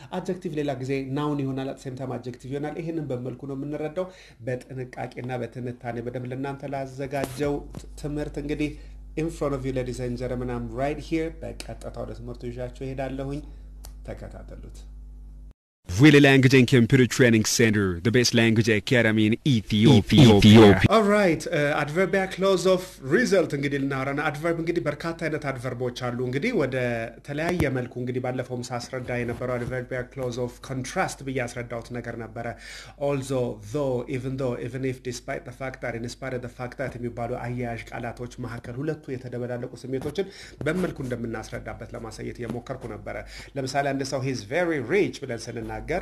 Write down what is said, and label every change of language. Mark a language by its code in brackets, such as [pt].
[am] አድጀክቲቭ ሌላ ጊዜ ናውን ይሆናል፣ አት ሴም ታይም አድጀክቲቭ ይሆናል። ይሄንን በመልኩ ነው የምንረዳው። በጥንቃቄና በትንታኔ በደንብ ለእናንተ ላዘጋጀው ትምህርት እንግዲህ [en] in front of you, ladies and gentlemen, I'm right here. [am] በቀጥታ ወደ ትምህርቱ ይዣችሁ እሄዳለሁኝ። ተከታተሉት። [en] Willie Language and Computer Training Center, the best language academy in Ethiopia. All right, adverbial clause of result [am] እንግዲህ ልናወራና አድቨርብ እንግዲህ በርካታ አይነት አድቨርቦች አሉ። እንግዲህ ወደ ተለያየ መልኩ እንግዲህ ባለፈውም ሳስረዳ የነበረው [en] adverbial clause of contrast [am] ብዬ አስረዳሁት ነገር ነበረ። [en] although, though, even though, even if, despite the fact that, in spite of the fact that [am] የሚባሉ አያያዥ ቃላቶች መካከል ሁለቱ የተደበላለቁ ስሜቶችን በመልኩ እንደምናስረዳበት ለማሳየት የሞከርኩ ነበረ። ለምሳሌ አንድ ሰው [en] he's very rich [am] ብለን ስንናገር